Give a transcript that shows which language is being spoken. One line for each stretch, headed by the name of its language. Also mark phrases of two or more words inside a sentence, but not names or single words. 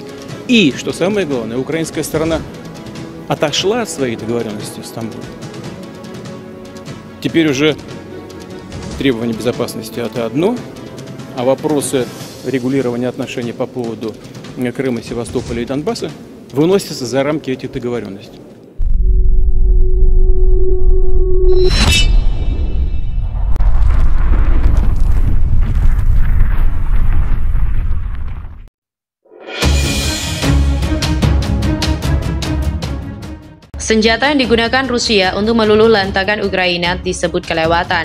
Russian: И, что самое главное, украинская сторона отошла от своей договоренности в Стамбуле. Теперь уже требования безопасности – это одно, а вопросы регулирования отношений по поводу Крыма, Севастополя и Донбасса выносятся за рамки этих договоренностей.
Indonesian: Senjata yang digunakan Rusia untuk meluluh lantakan Ukraina disebut kelewatan.